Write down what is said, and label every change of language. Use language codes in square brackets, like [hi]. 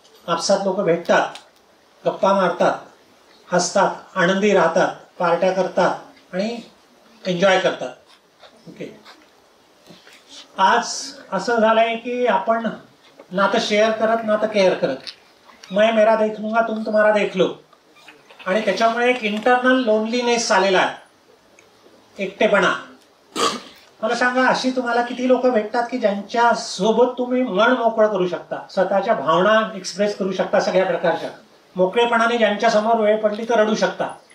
[mr] आपसात लोक भेटतात, गप्पा मारतात, हसतात, आनंदी राहतात, पार्ट्या करतात आणि एन्जॉय करतात, ओके. आज असं झालंय की आपण ना तर शेअर करत ना तर केअर करत. [hi] मैं मेरा देख लूंगा, तुम तुम्हारा देख लो. [mr] आणि त्याच्यामुळे एक इंटरनल लोनलीनेस आलेला आहे, एकटेपणा. मला सांगा, अशी तुम्हाला किती लोक भेटतात की ज्यांच्या सोबत तुम्ही मन मोकळं करू शकता, स्वतःच्या भावना एक्सप्रेस करू शकता, सगळ्या प्रकारच्या मोकळेपणाने ज्यांच्या समोर वेळ पडली तर रडू शकता.